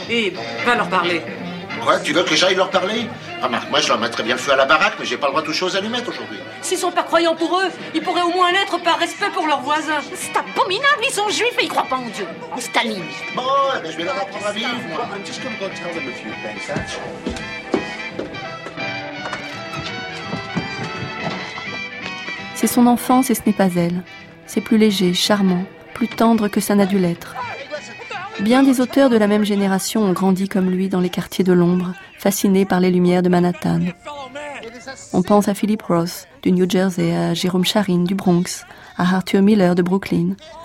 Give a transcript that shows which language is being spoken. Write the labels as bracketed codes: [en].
[fr] Et va leur parler. Quoi? Tu veux que j'aille leur parler? Remarque, moi je leur mettrais bien feu à la baraque, mais j'ai pas le droit de toucher aux allumettes aujourd'hui. S'ils sont pas croyants pour eux, ils pourraient au moins l'être par respect pour leurs voisins. C'est abominable, ils sont juifs et ils croient pas en Dieu. En Staline. Bon, eh bien, je vais leur apprendre à vivre, moi. [en] I'm just gonna go tell them a few things, that's... [fr] C'est son enfance et ce n'est pas elle. C'est plus léger, charmant, plus tendre que ça n'a dû l'être. Bien des auteurs de la même génération ont grandi comme lui dans les quartiers de l'ombre, fascinés par les lumières de Manhattan. On pense à Philip Roth, du New Jersey, à Jérôme Charine, du Bronx, à Arthur Miller, de Brooklyn.